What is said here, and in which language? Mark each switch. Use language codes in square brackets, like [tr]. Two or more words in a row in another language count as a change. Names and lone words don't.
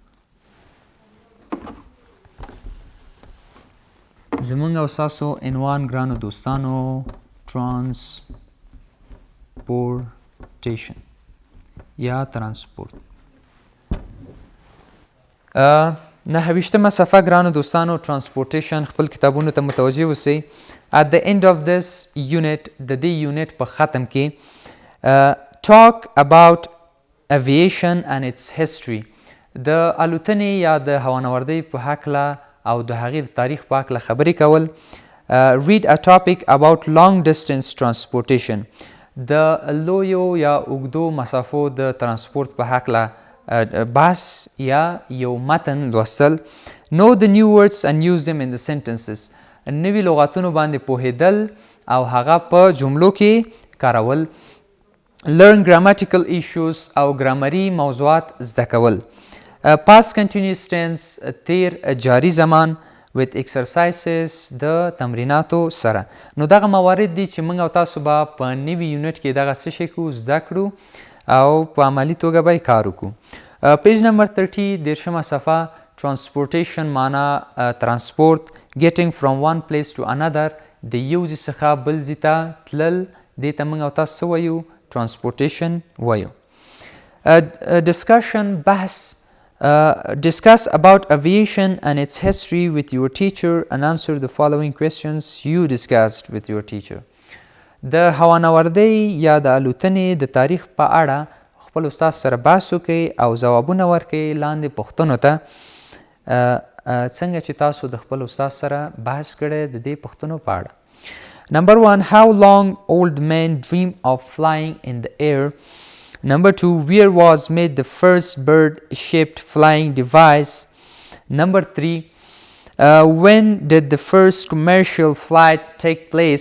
[ps] زموږ او ستاسو عنوان ګرانو دوستانو ترانسپورټیشن یا ترانسپورت. 9 صفحه ګرانو دوستانو ترانسپورټیشن خپل کتابونو ته متوجه اوسئ. [en] At the end of this unit، [ps] د دې یونټ په ختم کې [en] talk about aviation and its history. [ps] د الوتنې یا د هوانوردۍ په هکله او د هغې د تاریخ په هکله خبرې کول. [en] read a topic about long distance transportation. [ps] د لویو یا اوږدو مسافو د ترانسپورت په هکله بحث یا یو متن لوستل. [en] know the new words and use them in the sentences. [ps] نوي لغاتونو باندې پوهېدل او هغه په جملو کې کارول. [en] learn grammatical issues [ps] او ګرامري موضوعات زده کول. [en] past continuous tense [ps] تیر جاری زمان [en] with exercises [ps] د تمریناتو سره. نو دغه موارد دي چې موږ او تاسو به په نوي یونټ کې دغه څه شی کړو، زده کړو او په عملي توګه به یې کار وکړو. پیج نمبر 30 صفحه transportation معنا ترانسپورت. [en] getting from one place to another، [ps] د یو ځای څخه بل ځای ته تلل، دې ته موږ او تاسو څه وایو؟ transportation وایو. discussion بحث. [en] discuss about aviation and its history with your teacher and answer the following questions you discussed with your teacher. [ps] د هوانوردۍ یا د الوتنې د تاریخ په اړه خپل استاد سره بحث وکړئ او ځوابونه ورکړئ لاندې پوښتنو ته. څنګه چې تاسو د خپل استاد سره بحث کړی د دې پوښتنو په اړه. [en] Number 1. How long old men dream of flying in the air. Number 2. Where was made the first bird-shaped flying device. Number 3. When did the first commercial flight take place.